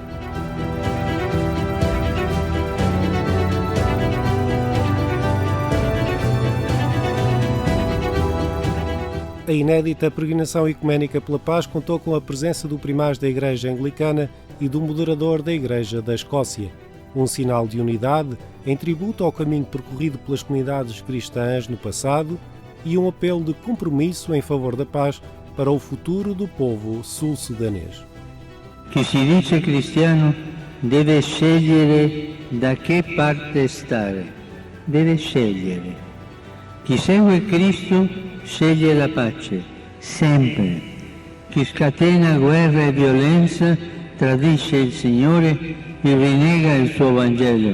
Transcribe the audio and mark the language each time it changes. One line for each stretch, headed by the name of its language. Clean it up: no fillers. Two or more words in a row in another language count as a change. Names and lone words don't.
Portuguese: A inédita peregrinação ecuménica pela paz contou com a presença do primaz da Igreja Anglicana e do moderador da Igreja da Escócia, um sinal de unidade em tributo ao caminho percorrido pelas comunidades cristãs no passado e um apelo de compromisso em favor da paz para o futuro do povo sul-sudanês.
Italian: Chi si dice cristiano deve scegliere da che parte stare, deve scegliere. Chi segue Cristo sceglie la pace, sempre. Chi scatena guerra e violenza tradisce il Signore e rinnega il suo Vangelo.